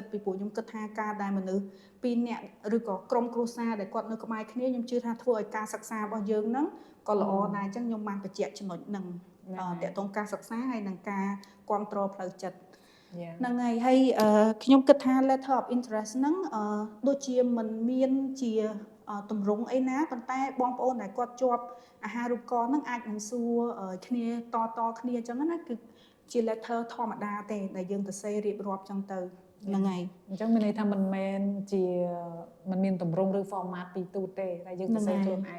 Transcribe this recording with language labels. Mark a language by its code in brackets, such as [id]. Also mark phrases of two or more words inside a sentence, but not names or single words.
[km] ពីព្រោះខ្ញុំគិតថាការដែលមនុស្ស2នាក់ឬក៏ក្រុមគ្រួសារដែលគាត់នៅក្បែរគ្នាខ្ញុំជឿថាធ្វើឲ្យការសិ ក្សារបស់យើងហ្នឹងក៏ល្អដែរអញ្ចឹងខ្ញុំបានបញ្ជាក់ចំណុចហ្នឹងតកតងការសិក្សាហើយនិងការគ្រប់គ្រងផ្លូវចិត្តហ្នឹងហើយខ្ញុំគិតថា [en] letter of interest [km] ហ្នឹងដូចជាមិនមានជាទម្រង់អីណាប៉ុន្តែបងប្អូនដែលគាត់ជាប់អាហារូបករណ៍ហ្នឹងអាចនឹងសួរគ្នាតគ្នាអញ្ចឹងណាគឺជា letter ធម្មតាទេដែលយើងទៅសេរៀបរាប់អញ្ចឹងទៅហ្នឹងហើយ អញ្ចឹងមានន័យថាមិនមែនជាមិនមានទម្រង់ឬ format ពីទូទេតែយើងទៅសេខ្លួនឯង